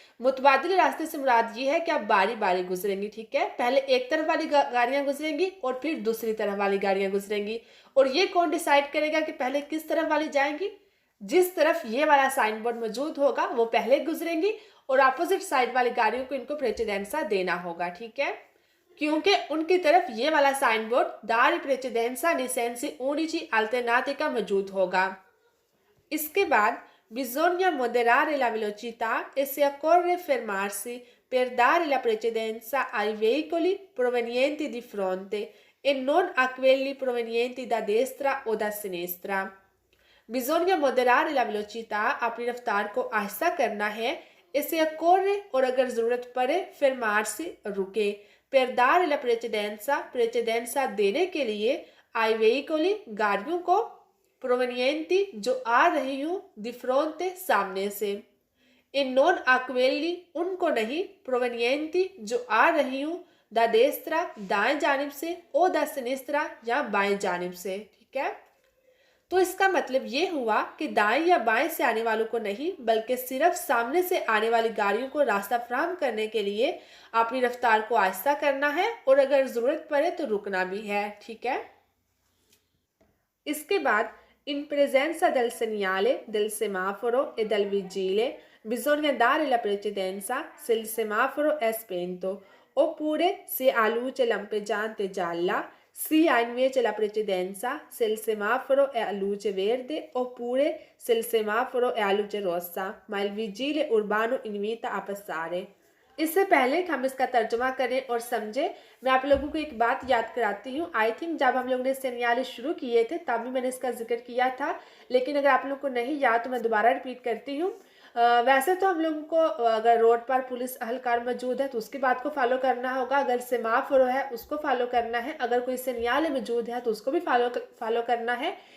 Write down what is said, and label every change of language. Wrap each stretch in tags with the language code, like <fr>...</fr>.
<hi>मुतबादिल रास्ते से मुराद ये है कि आप बारी बारी गुजरेंगी। ठीक है, पहले एक तरफ वाली गाड़ियां गुजरेंगी और फिर दूसरी तरफ वाली गाड़ियां गुजरेंगी, और ये कौन डिसाइड करेगा कि पहले किस तरफ वाली जाएंगी? जिस तरफ ये वाला साइन बोर्ड मौजूद होगा वो पहले गुजरेंगी और अपोजिट साइड वाली गाड़ियों को इनको प्रेसिडेंसा देना होगा। ठीक है, क्योंकि उनकी तरफ ये वाला साइन बोर्ड दारी प्रेसिडेंसा नि सेंसी ऊनिची अल्टरनाती का मौजूद होगा। इसके बाद</hi> <it>bisogna moderare la velocità e se occorre fermarsi per dare la precedenza ai veicoli provenienti di fronte e non a quelli provenienti da destra o da sinistra. Bisogna moderare la velocità,</it> <hi>अपनी रफ्तार को आहिस्ता करना है,</hi> <it>e se occorre</it> <hi>और अगर जरूरत पड़े</hi> <it>fermarsi</it> <hi>रुके,</hi> <it>per dare la precedenza</it> <hi>प्रेसिडेंसा देने के लिए,</hi> <it>ai veicoli</it> <hi>गाड़ियों को,</hi> <it>provenienti</it> <hi>जो आ रही हूँ,</hi> <it>di fronte</it> <hi>सामने से,</hi> <it>e non a quelli</it> <hi>उनको नहीं, provenienti जो आ रही हूँ,</hi> <it>da destra</it> <hi>दाएं जानिब से,</hi> <it>o da sinistra</it> <hi>या बाएं जानिब से। ठीक है, तो इसका मतलब ये हुआ कि दाएं या बाएं से आने वालों को नहीं बल्कि सिर्फ सामने से आने वाली गाड़ियों को रास्ता फराहम करने के लिए अपनी रफ्तार को आहिस्ता करना है और अगर जरूरत पड़े तो रुकना भी है। ठीक है, इसके बाद</hi> <it>in presenza del segnale del semaforo e del vigile bisogna dare la precedenza se il semaforo è spento oppure se ha luce lampeggiante gialla, si ha invece la precedenza se il semaforo è a luce verde oppure se il semaforo è a luce rossa, ma il vigile urbano invita a passare.</it> <hi>इससे पहले कि हम इसका तर्जुमा करें और समझें, मैं आप लोगों को एक बात याद कराती हूँ। आई थिंक जब हम लोगों ने सेनियाले शुरू किए थे तब भी मैंने इसका जिक्र किया था, लेकिन अगर आप लोगों को नहीं याद तो मैं दोबारा रिपीट करती हूँ। वैसे तो हम लोगों को अगर रोड पर पुलिस अहलकार मौजूद है तो उसकी बात को फॉलो करना होगा, अगर सेमाफोर है उसको फॉलो करना है, अगर कोई सेनियाले मौजूद है तो उसको भी फॉलो करना है।</hi>